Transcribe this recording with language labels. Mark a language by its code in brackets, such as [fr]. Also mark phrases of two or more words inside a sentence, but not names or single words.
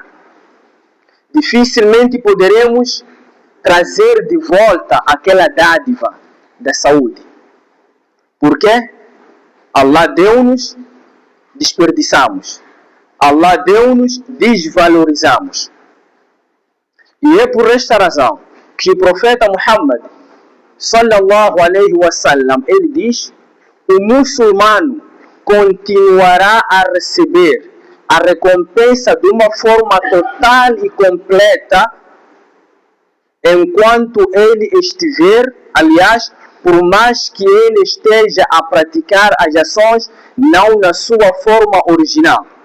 [pt] Dificilmente poderemos trazer de volta aquela dádiva da saúde. Por quê? Allah deu-nos, desperdiçamos. Allah deu-nos, desvalorizamos. E é por esta razão que o profeta Muhammad [ar] صلى الله عليه وسلم, [pt] ele diz: o muçulmano continuará a receber a recompensa de uma forma total e completa enquanto ele estiver, aliás, por mais que ele esteja a praticar as ações não na sua forma original.